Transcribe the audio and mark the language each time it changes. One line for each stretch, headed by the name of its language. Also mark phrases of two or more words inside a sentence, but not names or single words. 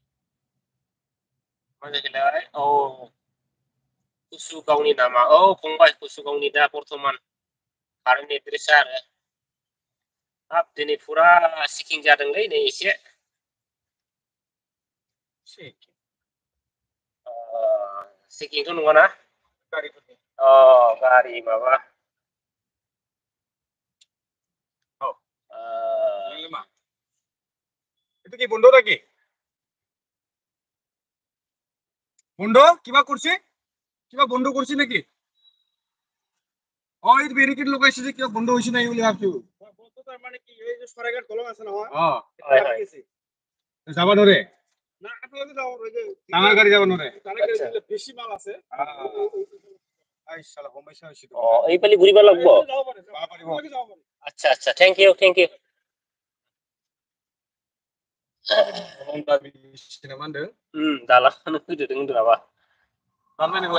Bodo: मा जाखोलाय औ कुसुगावनि नामा औ फंबाय कुसुगावनि दा बर्थमान कारेन्ट एड्रेसा आरो हाब दिनै फुरा चेकिं जादोंलै नै एसे चेकिंथ' नङाना गारि माबा
Bangla: এটা কি বন্ধ নাকি বন্ধ কিবা করছে কিবা বন্ধ করছে নাকি এই ব্যারিকেড লগাইছে যে কিবা বন্ধ হইছে নাই বলে ভাবছো বন্ধ তার মানে কি এই যে সরাইঘাট দলং আছে না যাবা নরে না আপনাদের যাও ওই যে টানা গাড়ি যাবা নরে টানা গাড়ি দিলে বেশি মাল আছে আই শালা সমস্যা হইছে তো এই পালি ঘুরিবা লাগবো আচ্ছা আচ্ছা
English: thank you
Bodo: दालांनो फैदों होनदों नामा दानबाय नोंलाय